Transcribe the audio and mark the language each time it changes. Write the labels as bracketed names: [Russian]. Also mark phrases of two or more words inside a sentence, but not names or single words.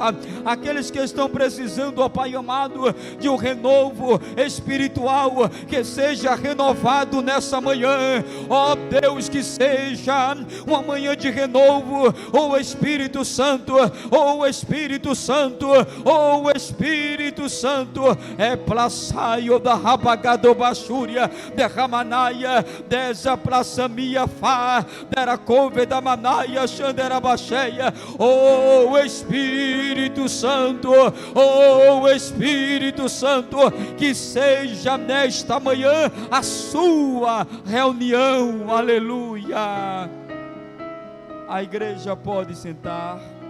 [Portuguese] Aqueles que estão precisando, ó Pai amado, de um renovo espiritual, que seja renovado nessa manhã. Ó Deus, que seja uma manhã de renovo. Ó Espírito Santo, ó Espírito Santo, ó Espírito Santo, é plaçaio da rabagado bachúria, derramanaia, desa plaçamia fá, deracove da manaia, xandera bacheia. Ó Espírito Santo, ó Espírito Santo, que seja nesta manhã a sua reunião. Aleluia. A igreja pode sentar.